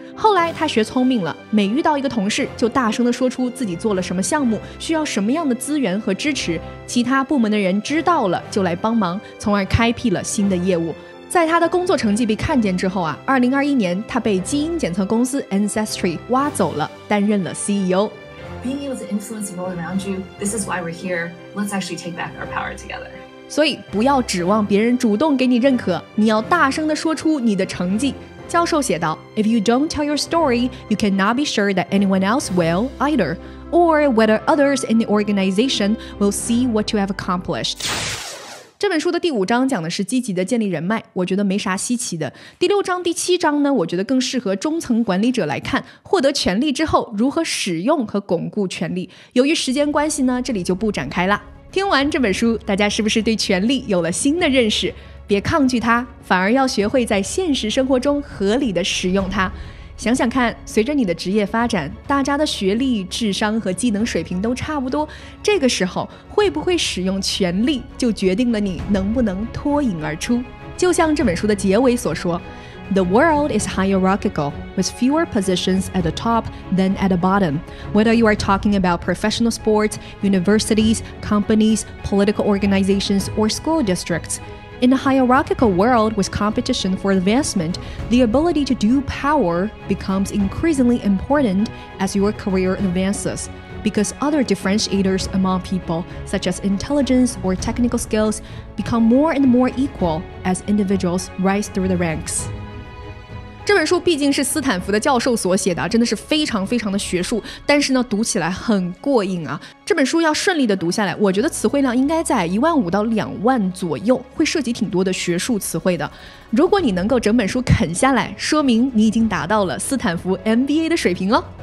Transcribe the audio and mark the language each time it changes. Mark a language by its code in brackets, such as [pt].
[zh] 后来他学聪明了，每遇到一个同事就大声地说出自己做了什么项目，需要什么样的资源和支持，其他部门的人知道了就来帮忙，从而开辟了新的业务。在他的工作成绩被看见之后啊，2021年他被基因检测公司 Ancestry 挖走了，担任了 CEO。 [en] Being able to influence the world around you, this is why we're here. Let's actually take back our power together. [zh] 所以不要指望别人主动给你认可，你要大声地说出你的成绩。教授写道 [en] If you don't tell your story, you cannot be sure that anyone else will either, or whether others in the organization will see what you have accomplished. [zh] 这本书的第5章讲的是积极的建立人脉，我觉得没啥稀奇的。第6章、第7章呢，我觉得更适合中层管理者来看，获得权力之后如何使用和巩固权力。由于时间关系呢，这里就不展开了。听完这本书，大家是不是对权力有了新的认识？别抗拒它，反而要学会在现实生活中合理的使用它。想想看，随着你的职业发展，大家的学历、智商和技能水平都差不多，这个时候会不会使用权力，就决定了你能不能脱颖而出。就像这本书的结尾所说 [en] The world is hierarchical, with fewer positions at the top than at the bottom. Whether you are talking about professional sports, universities, companies, political organizations, or school districts.In a hierarchical world with competition for advancement, the ability to do power becomes increasingly important as your career advances, because other differentiators among people, such as intelligence or technical skills, become more and more equal as individuals rise through the ranks. [zh] 这本书毕竟是斯坦福的教授所写的，真的是非常非常的学术，但是呢，读起来很过瘾啊。这本书要顺利的读下来，我觉得词汇量应该在15000到2万左右，会涉及挺多的学术词汇的。如果你能够整本书啃下来，说明你已经达到了斯坦福 MBA 的水平哦。